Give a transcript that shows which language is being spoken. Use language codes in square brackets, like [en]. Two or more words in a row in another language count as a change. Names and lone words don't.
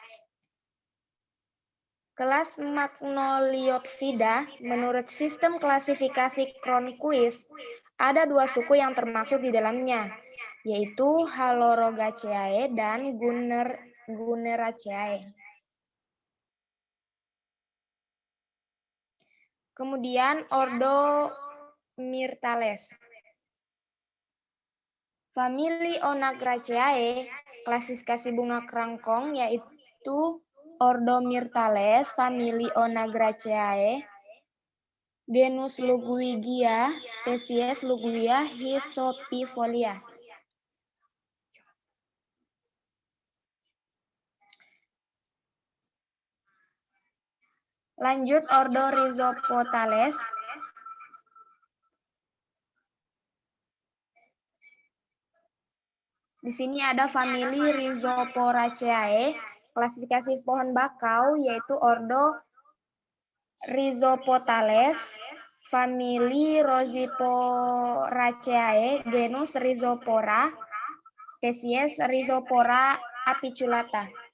[id] Kelas Magnoliopsida, menurut sistem klasifikasi Cronquist, ada dua suku yang termaksud di dalamnya, yaitu Halorogaceae dan Gunneraceae. Kemudian ordo Myrtales. Famili Onagraceae, klasifikasi bunga kerangkong yaitu ordo Myrtales, famili Onagraceae, genus Ludwigia, spesies Ludwigia hysopifolia. Lanjut ordo Rhizopotales. Di sini ada famili Rhizoporaceae, klasifikasi pohon bakau yaitu ordo Rhizopotales, famili Rhizoporaceae, genus Rhizopora, spesies Rhizopora apiculata.